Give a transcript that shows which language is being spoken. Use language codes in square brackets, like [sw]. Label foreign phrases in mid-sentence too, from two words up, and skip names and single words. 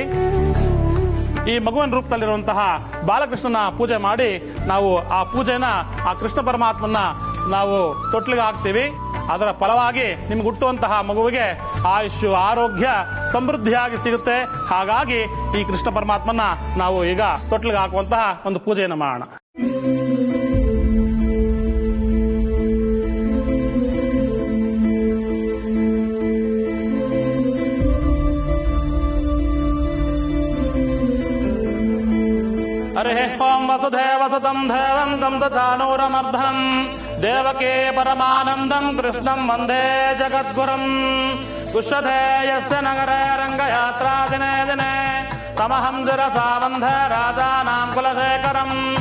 [kn] ಈ ಮಗುವಿನ ರೂಪದಲ್ಲಿರುವಂತಹ ಬಾಲಕೃಷ್ಣನ ಪೂಜೆ ಮಾಡಿ ನಾವು ಆ ಪೂಜೆನ ಆ ಕೃಷ್ಣ ಪರಮಾತ್ಮನ ನಾವು ತೊಟ್ಲಿಗೆ ಹಾಕ್ತೀವಿ. ಅದರ ಫಲವಾಗಿ ನಿಮ್ಗೆ ಹುಟ್ಟುವಂತಹ ಮಗುವಿಗೆ ಆಯುಷ್ಯು, ಆರೋಗ್ಯ, ಸಮೃದ್ಧಿಯಾಗಿ ಸಿಗುತ್ತೆ. ಹಾಗಾಗಿ ಈ ಕೃಷ್ಣ ಪರಮಾತ್ಮನ ನಾವು ಈಗ ತೊಟ್ಲಿಗೆ ಹಾಕುವಂತಹ ಒಂದು ಪೂಜೆಯನ್ನು ಮಾಡೋಣ. [sa] ಹರಿ ಓಂ ವಸುದೇವ ಸುತಂ ದೇವಂತಂ ಚಾನೂರಮರ್ಧನಂ ದೇವಕೇ ಪರಮಾನಂದಂ ಕೃಷ್ಣಂ ವಂದೇ ಜಗದ್ಗುರುಂ ಪುಷ್ಯತೆ ಯಸ್ಯ ನಗರೇ ರಂಗಯಾತ್ರಾ ದಿನೇ ದಿನೇ ತಮಹಂ ದಿರಸಾ ವಂದೇ ರಾಜಾನಾಂ ಕುಲಶೇಖರಂ.